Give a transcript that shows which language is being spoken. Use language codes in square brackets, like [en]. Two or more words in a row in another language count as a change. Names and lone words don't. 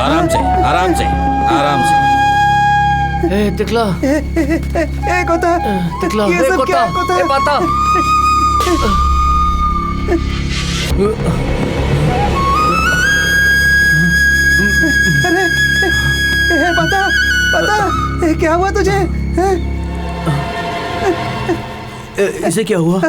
[hi] से, आराम से, आराम से। ए तिकला, कोता, तिकला, ये सब क्या है, कोता? ए पाता। अरे पता पता क्या हुआ तुझे? इसे क्या हुआ?